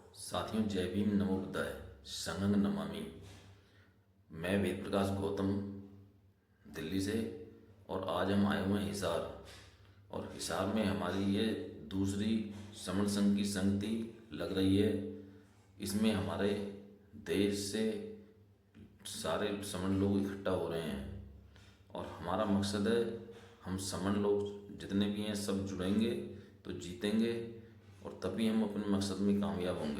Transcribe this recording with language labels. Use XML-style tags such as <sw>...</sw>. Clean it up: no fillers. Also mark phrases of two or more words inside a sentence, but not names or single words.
<hi>साथियों, जय भीम,</hi> <pi>नमो बुद्धाय, संघं नमामि।</pi> <hi>मैं वेद प्रकाश गौतम दिल्ली से, और आज हम आए हुए हैं हिसार। और हिसार में हमारी ये दूसरी समण संघ की संगति लग रही है। इसमें हमारे देश से सारे समण लोग इकट्ठा हो रहे हैं और हमारा मकसद है हम समण लोग जितने भी हैं सब जुड़ेंगे तो जीतेंगे, और तभी हम अपने मकसद में कामयाब होंगे।</hi>